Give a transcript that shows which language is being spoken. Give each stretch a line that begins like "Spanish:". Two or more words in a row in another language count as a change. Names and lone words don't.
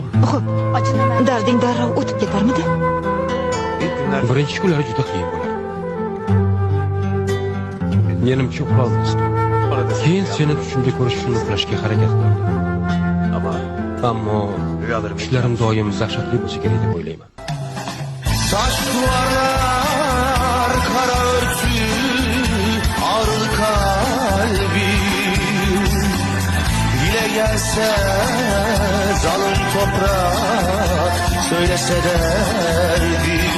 Uzbek: Xo'p, darding darrov o'tib ketarmidi? Birinchi kunlari juda qiyin bo'lardi. Menimcha uxlolmasdim. Keyin seni tushimda ko'rish uchun uxlashga harakat qildim. Ammo tushlarim doim dahshatli bo'lsa kerak deb o'ylayman.
Turkish: Taş duvarlar, kara örtü, ağrı kalbim. Dile gelse zalim toprak, söylese derdim.